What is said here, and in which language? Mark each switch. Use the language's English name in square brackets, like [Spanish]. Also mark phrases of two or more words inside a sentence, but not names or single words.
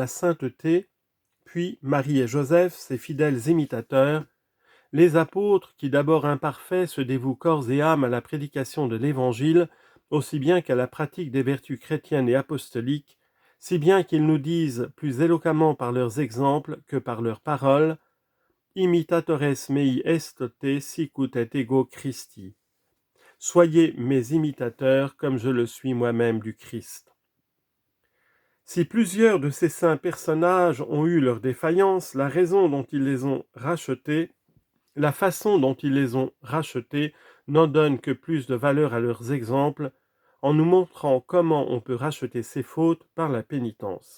[French] sainteté, puis Marie et Joseph, ses fidèles imitateurs, les apôtres qui, d'abord imparfaits, se dévouent corps et âme à la prédication de l'Évangile, aussi bien qu'à la pratique des vertus chrétiennes et apostoliques, si bien qu'ils nous disent plus éloquemment par leurs exemples que par leurs paroles, [Latin] imitatores mei estote sicut et ego Christi. [French] Soyez mes imitateurs comme je le suis moi-même du Christ. Si plusieurs de ces saints personnages ont eu leurs défaillances, la raison dont ils les ont rachetés, la façon dont ils les ont rachetés n'en donne que plus de valeur à leurs exemples, en nous montrant comment on peut racheter ses fautes par la pénitence.